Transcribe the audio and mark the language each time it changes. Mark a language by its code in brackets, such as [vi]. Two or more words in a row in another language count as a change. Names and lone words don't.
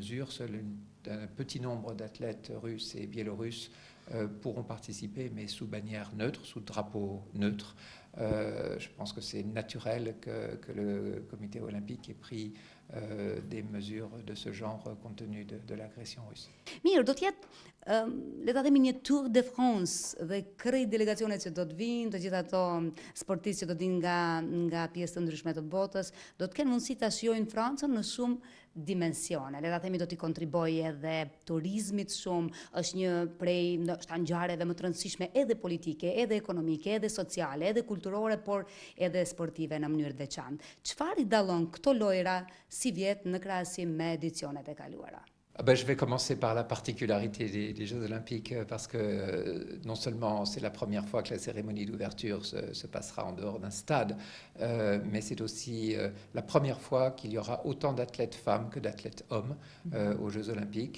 [fr] Seul un petit nombre d'athlètes russes et biélorusses pourront participer, mais sous bannière neutre, sous drapeau neutre. Je pense que c'est naturel que le comité olympique ait pris des mesures de ce genre compte tenu de l'agression russe. [sq] Mirë, do t'jetë, le ta themi një Tour de France dhe krejt delegacionet që do të vinë, të gjithë ato sportistë që do të vinë nga pjesë të ndryshme të botës, do të kenë mundësi ta shijojnë Francën në shumë dimensione. Le ta themi do t'i kontribojë edhe turizmit shumë, është një prej ndoshta ngjarjeve më të rëndësishme edhe politike, edhe ekonomike, edhe sociale, edhe kulturore, por edhe sportive në mënyrë të veçantë. Çfarë i dallon këto lojra si vjet në krahasim me edicionet e kaluara? [fr] Je vais commencer par la particularité des Jeux Olympiques parce que non seulement c'est la première fois que la cérémonie d'ouverture se passera en dehors d'un stade, mais c'est aussi la première fois qu'il y aura autant d'athlètes femmes que d'athlètes hommes aux Jeux Olympiques.